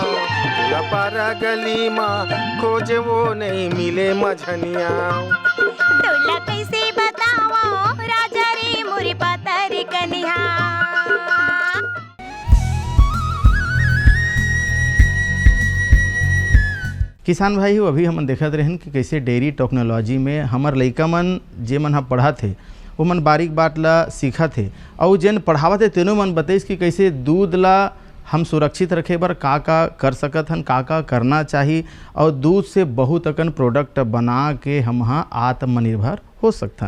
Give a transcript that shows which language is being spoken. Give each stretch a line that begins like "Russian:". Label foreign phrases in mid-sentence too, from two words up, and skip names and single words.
Chhattisgarhi: पारा गली माँ खोजे वो नहीं मिले मझनिया। बोला कैसे बताओ राजा रे मोरे पातर कन्या। किसान भाई हो, अभी हम देखत रहन कि कैसे
English: dairy technology
Chhattisgarhi: में हमर लइका मन जे मन ह पढ़ा थे वो मन बारीक बात ला सीखा थे और जेन पढ़ावत थे तेनो मन बताइस कि कैसे दूध ला हम सुरक्षित रखे बर का कर सकत हन, का करना चाहिए और दूध से बहुत अकन प्रोडक्ट बना के हम हाँ आत्मनिर्भर हो सकथन।